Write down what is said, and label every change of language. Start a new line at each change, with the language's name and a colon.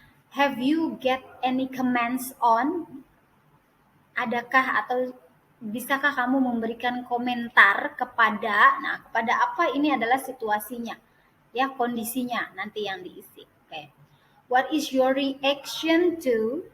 English: Have you get any comments on?
Indonesian: Adakah atau bisakah kamu memberikan komentar kepada apa ini adalah situasinya, ya, kondisinya nanti yang diisi. Oke.
English: What is your reaction to?